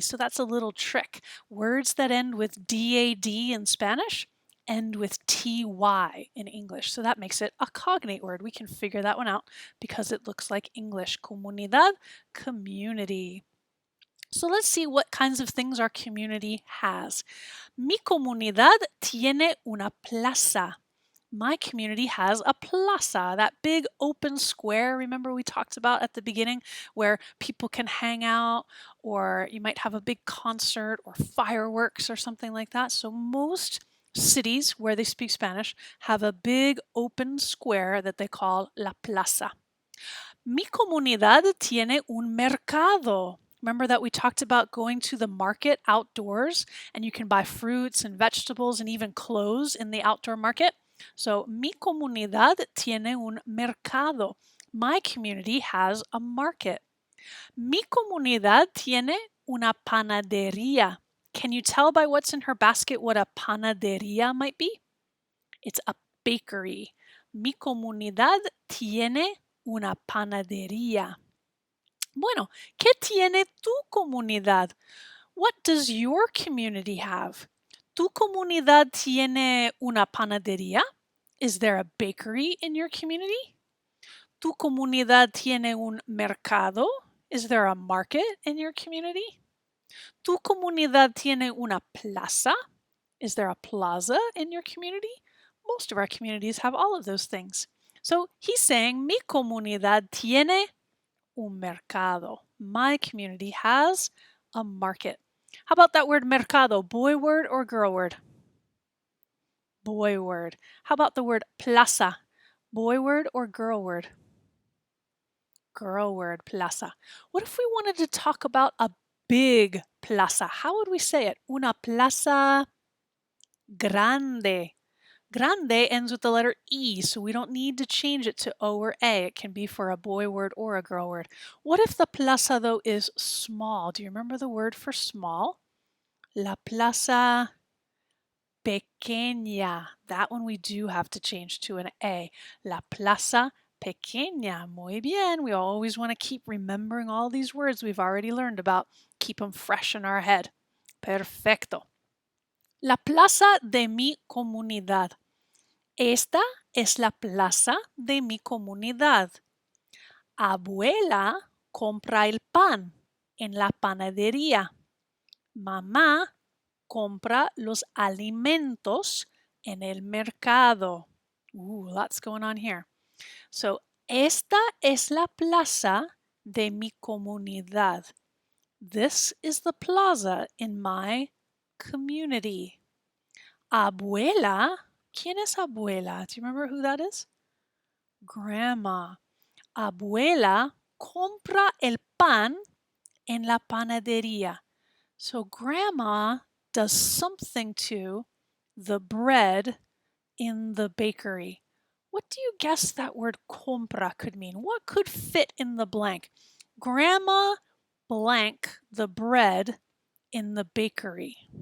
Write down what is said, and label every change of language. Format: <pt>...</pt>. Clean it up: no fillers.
<en>So that's a little trick. Words that end with DAD in Spanish end with TY in English. So that makes it a cognate word. We can figure that one out because it looks like English. Comunidad, community. So let's see what kinds of things our community has.</en> <es>Mi comunidad tiene una plaza.</es> <en>My community has a plaza, that big open square, remember we talked about at the beginning, where people can hang out, or you might have a big concert or fireworks or something like that. So most cities where they speak Spanish have a big open square that they call la plaza.</en> <es>Mi comunidad tiene un mercado.</es> <en>Remember that we talked about going to the market outdoors and you can buy fruits and vegetables and even clothes in the outdoor market?</en> <es>So, mi comunidad tiene un mercado.</es> <en>My community has a market.</en> <es>Mi comunidad tiene una panadería.</es> <en>Can you tell by what's in her basket what a panadería might be? It's a bakery.</en> <es>Mi comunidad tiene una panadería. Bueno, ¿qué tiene tu comunidad?</es> <en>What does your community have?</en> <es>¿Tu comunidad tiene una panadería?</es> <en>Is there a bakery in your community?</en> <es>¿Tu comunidad tiene un mercado?</es> <en>Is there a market in your community?</en> <es>¿Tu comunidad tiene una plaza?</es> <en>Is there a plaza in your community? Most of our communities have all of those things. So he's saying,</en> <es>mi comunidad tiene un mercado.</es> <en>My community has a market. How about that word mercado? Boy word or girl word? Boy word. How about the word plaza? Boy word or girl word? Girl word, plaza. What if we wanted to talk about a big plaza? How would we say it?</en> <es>Una plaza grande.</es> <en>Grande ends with the letter E, so we don't need to change it to O or A. It can be for a boy word or a girl word. What if the plaza, though, is small? Do you remember the word for small?</en> <es>La plaza pequeña.</es> <en>That one we do have to change to an A.</en> <es>La plaza pequeña. Muy bien.</es> <en>We always want to keep remembering all these words we've already learned about. Keep them fresh in our head.</en> <es>Perfecto. La plaza de mi comunidad. Esta es la plaza de mi comunidad. Abuela compra el pan en la panadería. Mamá compra los alimentos en el mercado.</es> <en>Lots going on here. So,</en> <es>esta es la plaza de mi comunidad.</es> <en>This is the plaza in my community. Abuela.</en> <es>¿Quién es abuela?</es> <en>Do you remember who that is? Grandma.</en> <es>Abuela compra el pan en la panadería.</es> <en>So grandma does something to the bread in the bakery. What do you guess that word compra could mean? What could fit in the blank? Grandma blank the bread in the bakery.</en>